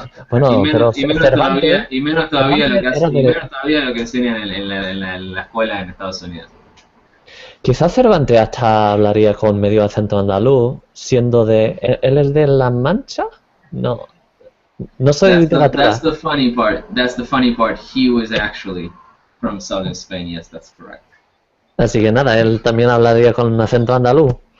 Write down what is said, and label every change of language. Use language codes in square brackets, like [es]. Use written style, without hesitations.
[es] Bueno, pero Cervantes, Y menos todavía Cervantes lo que enseñan en la escuela en Estados Unidos. quizás Cervantes hasta hablaría con medio acento andaluz, siendo de... ¿Él es de La Mancha? No. No soy de literatura. [en] That's the funny part. That's the funny part. He was actually from southern Spain. Yes, that's correct. [es] Así que nada, él también hablaría con un acento andaluz.